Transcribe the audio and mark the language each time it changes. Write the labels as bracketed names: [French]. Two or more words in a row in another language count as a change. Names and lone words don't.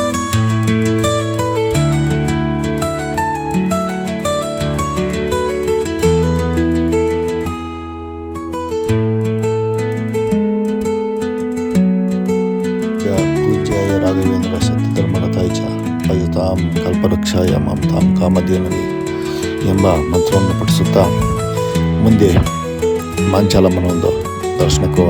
[Sanskrit] ಪೂಜ್ಯಾಯ ರಾಘವೇಂದ್ರ ಸತ್ಯಧರ್ಮರತಾಯ ಚ ಭಜತಾಂ ಕಲ್ಪವೃಕ್ಷಾಯ ಮಾಂ ತಾಂ ಕಾಮಧೇನವೇ [Kannada] ಎಂಬ ಮಂತ್ರವನ್ನು ಪಠಿಸುತ್ತಾ ಮುಂದೆ ಮಾಂಚಾಲಮ್ಮನ ಒಂದು ದರ್ಶನಕ್ಕೆ ಹೋಗೋಣ.